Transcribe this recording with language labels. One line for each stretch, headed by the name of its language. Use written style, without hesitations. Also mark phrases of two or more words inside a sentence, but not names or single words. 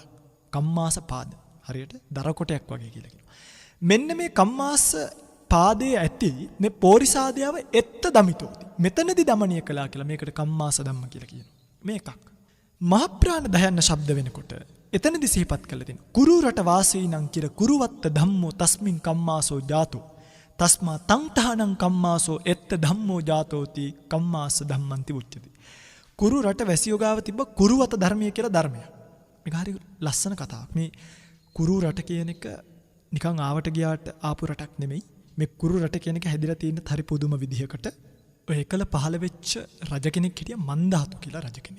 Sinhala: කම්මාස පාද. හරියට දර කොටයක් වගේ කියලා කියනවා. මෙන්න මේ කම්මාස පාදයේ ඇති මේ පෝරිසාදයාව
Pali: එත්ත දමිතෝති.
Sinhala: මෙතනදී දමනය කළා කියලා මේකට කම්මාස ධම්ම කියලා කියනවා. මේකක්. මහ ප්‍රාණ දයන්න ශබ්ද වෙනකොට එතනදී සිහිපත් කළ දෙන.
Pali: කුරු රට වාසීනං කිර කුරුවත්ත ධම්මෝ තස්මින් කම්මාසෝ ජාතෝ. තස්මා තංඨානං කම්මාසෝ එත්ත ධම්මෝ ජාතෝති කම්මාස ධම්මන්ති උච්චති.
Sinhala: කුරු රට වැසියෝ ගාව තිබ්බ කුරුවත ධර්මය කියලා ධර්මයක්. මේක හරි ලස්සන කතාවක්. මේ කුරු රට කියන එක නිකන් ආවට ගියාට ආපු රටක් නෙමෙයි. මේ කුරු රට කියන එක හැදිලා තියෙන හරි පුදුම විදිහකට. ඔය එකල පහළ වෙච්ච රජ කෙනෙක් හිටියා මන්දාතු කියලා රජ කෙනෙක්.